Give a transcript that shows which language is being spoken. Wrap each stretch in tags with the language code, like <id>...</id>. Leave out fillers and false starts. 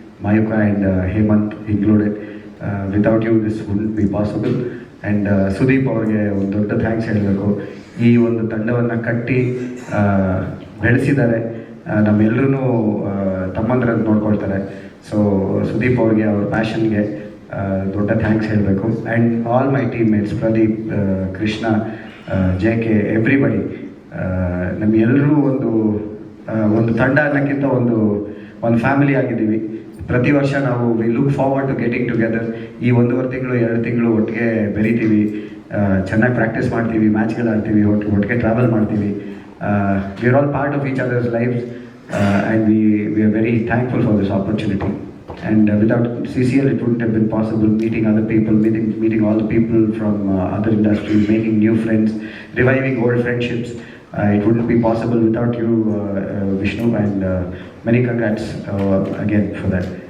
<en>Mayuka and Hemant included. Without you this wouldn't be possible.</en> <kn>And Sudeep ಅವ್ರಿಗೆ ಒಂದು ದೊಡ್ಡ thanks ಹೇಳಬೇಕು. ಈ ಒಂದು ತಂಡವನ್ನು ಕಟ್ಟಿ ಬೆಳೆಸಿದ್ದಾರೆ, ನಮ್ಮೆಲ್ಲರೂ ತಮ್ಮಂದ್ರಂತ ನೋಡ್ಕೊಳ್ತಾರೆ. ಸೊ ಸುದೀಪ್ ಅವ್ರಿಗೆ, ಅವ್ರ ಪ್ಯಾಷನ್ಗೆ ದೊಡ್ಡ ಥ್ಯಾಂಕ್ಸ್ ಹೇಳಬೇಕು.</kn> <en>And all my teammates, Pradeep, Krishna, JK, everybody.</en> <kn>ನಮ್ಮೆಲ್ಲರೂ ಒಂದು ತಂಡ ಅನ್ನೋಕ್ಕಿಂತ ಒಂದು ಫ್ಯಾಮಿಲಿ ಆಗಿದ್ದೀವಿ. ಪ್ರತಿ ವರ್ಷ ನಾವು we look forward to getting together. ಈ 1.5 ತಿಂಗಳು 2 ತಿಂಗಳು ಒಟ್ಟಿಗೆ ಬೆರಿತೀವಿ, ಚೆನ್ನಾಗಿ ಪ್ರಾಕ್ಟೀಸ್ ಮಾಡ್ತೀವಿ, ಮ್ಯಾಚ್ಗಳು ಆಡ್ತೀವಿ, ಒಟ್ಟಿಗೆ ಟ್ರಾವೆಲ್ ಮಾಡ್ತೀವಿ.</kn> <en>We are all part of each others lifes and we are very thankful for this opportunity. And without CCL it wouldn't have been possible, meeting other people, meeting all the people from other industries, making new friends, reviving old friendships. It wouldn't be possible without you, Vishnu, and many congrats again for that.</en>